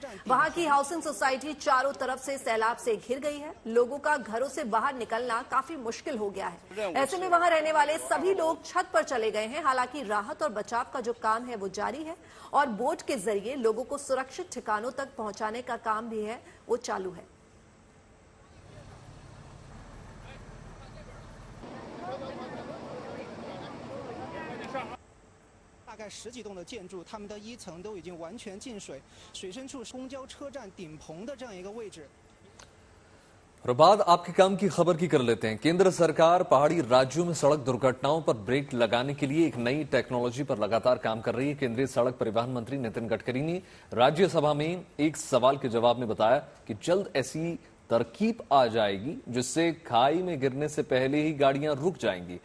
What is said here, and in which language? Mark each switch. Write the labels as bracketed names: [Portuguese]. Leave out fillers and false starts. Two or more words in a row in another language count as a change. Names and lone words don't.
[Hindi] वहां की हाउसिंग सोसाइटी चारों तरफ से सैलाब से घिर गई है। लोगों का घरों से बाहर निकलना काफी मुश्किल हो गया है। ऐसे में वहां रहने वाले सभी लोग छत पर चले गए हैं। हालांकि राहत और बचाव का जो काम है वो जारी है और बोट के जरिए लोगों को सुरक्षित ठिकानों तक पहुंचाने का काम भी है वो चालू है। [Chinese] 大概10几栋的建筑，它们的1层都已经完全进水，水深处公交车站顶棚的这样一个位置。 [Hindi] और बाद आपके काम की खबर की कर लेते हैं। केंद्र सरकार पहाड़ी राज्यों में सड़क दुर्घटनाओं पर ब्रेक लगाने के लिए एक नई टेक्नोलॉजी पर लगातार काम कर रही है। केंद्रीय सड़क परिवहन मंत्री नितिन गडकरी ने राज्यसभा में एक सवाल के जवाब में बताया कि जल्द ऐसी तरकीब आ जाएगी जिससे खाई में गिरने से पहले ही गाड़ियां रुक जाएंगी।